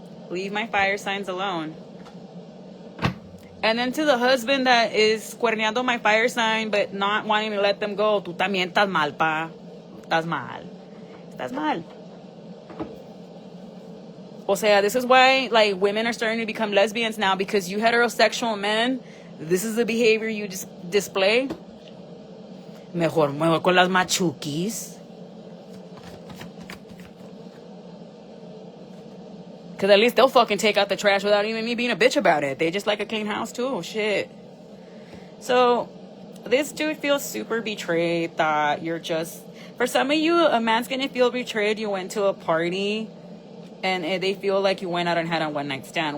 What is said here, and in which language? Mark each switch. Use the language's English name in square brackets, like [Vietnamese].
[English] Leave my fire signs alone. And then to the husband that is cuerneando my fire sign but not wanting to let them go, [Spanish] tú también estás mal, pa. Estás mal. [English] Estás mal. [Spanish] O sea, [English] this is why, like, women are starting to become lesbians now, because you heterosexual men, this is the behavior you just display. [Spanish] Mejor muevo con las machuquis. [English] Because at least they'll fucking take out the trash without even me being a bitch about it. They just like a clean house too. Shit. So, this dude feels super betrayed that you're just... For some of you, a man's gonna feel betrayed. You went to a party and they feel like you went out and had a one-night stand.